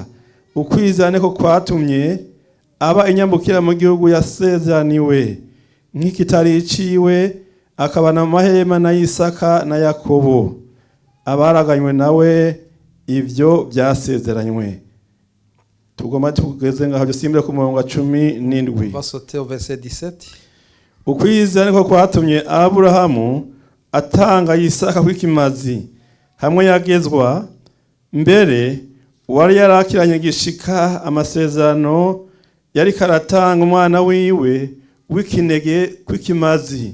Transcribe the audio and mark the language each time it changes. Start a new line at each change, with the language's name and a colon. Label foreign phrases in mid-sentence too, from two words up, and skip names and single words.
Rundi: Ukwizera niko kwatumye aba inyambukira mu gihugu yasezeraniwe nk'ikitari iciwe, akabana mu mahema na Isaka na Yakobo, abaraganywe nawe ivyo byasezeranywe. Tugomba tugeze ngaho dusimbire ku murongo wa 17.
French: Va sauter au verset 17.
Rundi: Ukwizera niko kwatumye Aburahamu atanga Isaka kw'ikimazi hamwe yagezwa, mbere uwari yarakiranye gishika amasezerano yari karatanga umwana wiwe w'ikinege kw'ikimazi.